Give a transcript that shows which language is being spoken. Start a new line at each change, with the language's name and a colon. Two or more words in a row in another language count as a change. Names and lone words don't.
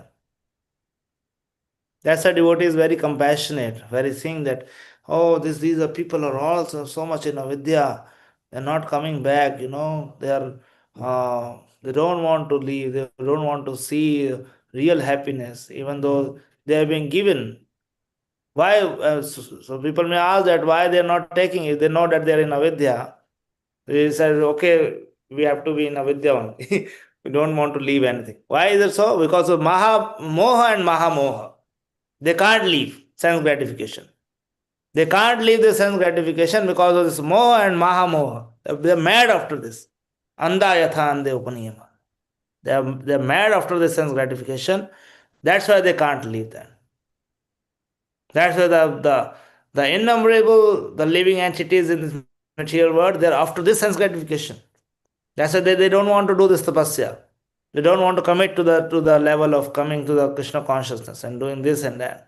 English: That's why devotee is very compassionate, very seeing that, oh, these are people are also so much in avidya, they're not coming back, they don't want to leave, they don't want to see real happiness, even though they have been given. Why? So people may ask that why they are not taking it. They know that they are in avidya. They said, okay, we have to be in avidya only. We don't want to leave anything. Why is it so? Because of
Sanskrit: maha moha
English: and
Sanskrit: maha moha.
English: They can't leave sense gratification. They can't leave the sense gratification because of this moha and
Sanskrit: maha moha.
English: They're mad after this.
Sanskrit: Anda yatha ande upaniyama.
English: They're mad after the sense gratification. That's why they can't leave that. That's why the innumerable, the living entities in this material world, they're after this sense gratification. That's why they don't want to do this tapasya. They don't want to commit to the level of coming to the Krishna consciousness and doing this and that.